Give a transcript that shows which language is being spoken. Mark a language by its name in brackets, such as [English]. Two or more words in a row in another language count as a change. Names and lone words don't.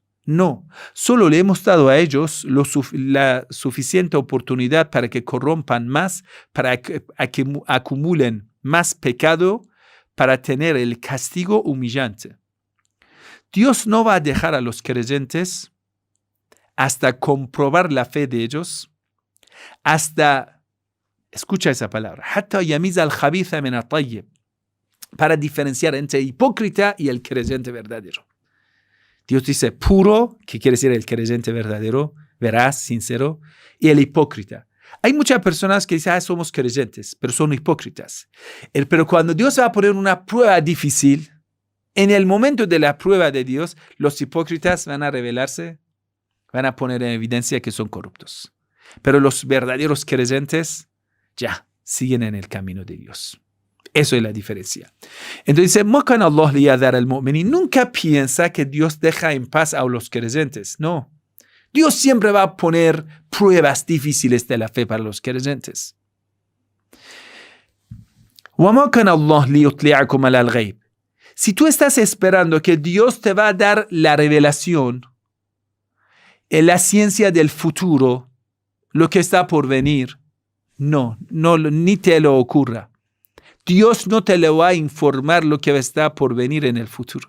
[Spanish] No, solo le hemos dado a ellos la suficiente oportunidad para que corrompan más, para que acumulen más pecado, para tener el castigo humillante. Dios no va a dejar a los creyentes hasta comprobar la fe de ellos, hasta, escucha esa palabra, [Arabic] حتى يميز الخبيث من الطيب, [Spanish] para diferenciar entre el hipócrita y el creyente verdadero. Dios dice puro, que quiere decir el creyente verdadero, veraz, sincero, y el hipócrita. Hay muchas personas que dicen, somos creyentes, pero son hipócritas. Pero cuando Dios va a poner una prueba difícil, en el momento de la prueba de Dios, los hipócritas van a revelarse, van a poner en evidencia que son corruptos. Pero los verdaderos creyentes ya siguen en el camino de Dios. Eso es la diferencia. Entonces dice, [Arabic] "ما كان الله ليذر المؤمنين". [Spanish] Nunca piensa que Dios deja en paz a los creyentes. No. Dios siempre va a poner pruebas difíciles de la fe para los creyentes. [Arabic] "وما كان الله ليطلعكم على الغيب". [Spanish] Si tú estás esperando que Dios te va a dar la revelación, la ciencia del futuro, lo que está por venir, no, ni te lo ocurra. Dios no te lo va a informar lo que está por venir en el futuro.